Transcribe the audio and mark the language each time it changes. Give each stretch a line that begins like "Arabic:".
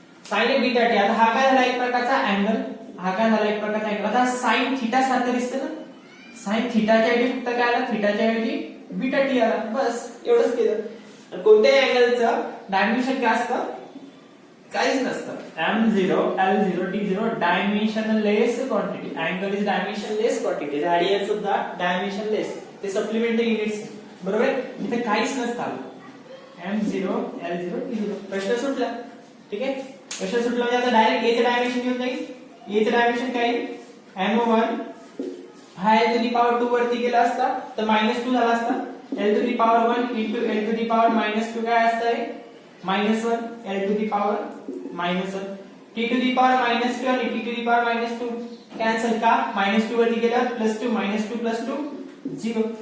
Marathi: sin beta t. आता हा काय झाला एक प्रकारचा अँगल, हा काय झाला एक प्रकारचा अँगल. आता sin थीटा सारखं दिसतं ना. sin थीटाच्या ऐवजी फक्त काय आला, थीटाच्या ऐवजी बीटा t आला. बस एवढंच केलं. कोणत्याही अँगलचं डायमेन्शन काय असतं, काहीच नसतं. m0 l0 t0 dimensionless quantity.
English: Angle is dimensionless quantity.
Marathi: Radius सुद्धा डायमेन्शनलेस. ते सप्लिमेंटरी युनिट्स बरोबर. इथे काहीच नसतं. m0 l0 t0 प्रश्न सुटला. ठीक आहे, प्रश्न सुटला म्हणजे आता डायरेक्ट a चे डायमेन्शन घेऊन जाईल. a चे डायमेन्शन काय m1 हा l टू दी पॉवर 2 वरती गेला असता तर -2 झाला असता. l to the power 1 into l to the power -2 काय असतं -1 l to the power -1 t to the power -2 आणि t to the power -2 cancel का -2 वरती गेला +2 -2 +2 0.